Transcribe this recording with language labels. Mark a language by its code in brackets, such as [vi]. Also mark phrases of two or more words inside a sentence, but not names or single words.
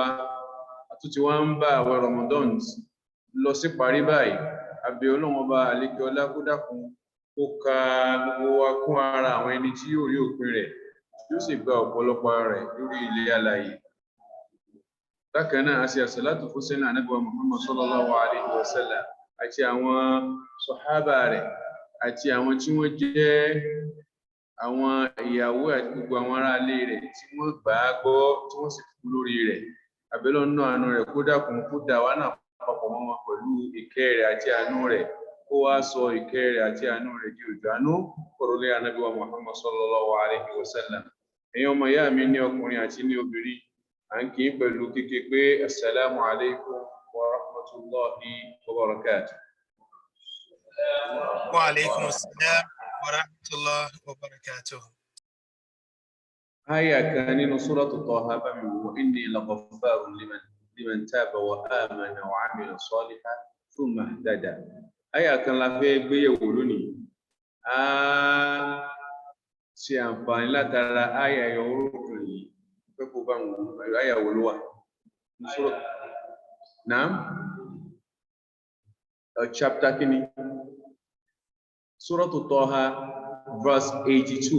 [yo] A tún ti wá ń bá àwẹ̀ Ramadan lọ sí parí báyìí. A bẹ̀ Ọlọ́run ọba àlékè ọlá kó dákun ó ka gbogbo wa kún ara àwọn ẹni tí yóò rí òpin rẹ̀ yóò sì gba ọ̀pọ̀lọpọ̀ rẹ̀ lórí ilẹ̀ alààyè. Bákan náà a ṣe àsàlátù fún sẹ́nà Ànábì wa Muhammad [ar] صلى الله عليه وسلم [yo] àti àwọn sọ̀hábà rẹ̀ àti àwọn tí wọ́n jẹ́ àwọn ìyàwó àti gbogbo àwọn ará ilé rẹ̀ tí wọ́n gbà á gbọ́ tí wọ́n sì kú lórí rẹ̀. Àbẹ̀lọ́ nínú àánú rẹ̀ kó dákun kó dà wá náà papọ̀ mọ́ wọn pẹ̀lú ìkẹ́ rẹ̀ àti àánú rẹ̀. Kó wá sọ ìkẹ́ rẹ̀ àti àánú rẹ̀ di òjò àánú kọ̀rọ̀lé Ànábì wa Muhammad [ar] صلى الله عليه وسلم. [yo] Ẹ̀yin ọmọ ìyá mi ní ọkùnrin àti ní obìnrin, à ń kí pẹ̀lú kíkí pé [ar] السلام عليكم ورحمة الله وبركاته. وعليكم السلام ورحمة الله وبركاته. [yo] Aya kan nínú suratu Taha bá mi wò [ar] إني لغفار لمن تاب وآمن وعمل صالحا ثم اهتدى. [yo] Aya kan la fẹ́ gbé yẹ̀wò lónìí. Ṣe àǹfààní látara aya orúkọ yìí pé kó bá wọn aya wo ló wà. Naam. Chapter kini. Suratu Taha verse 82.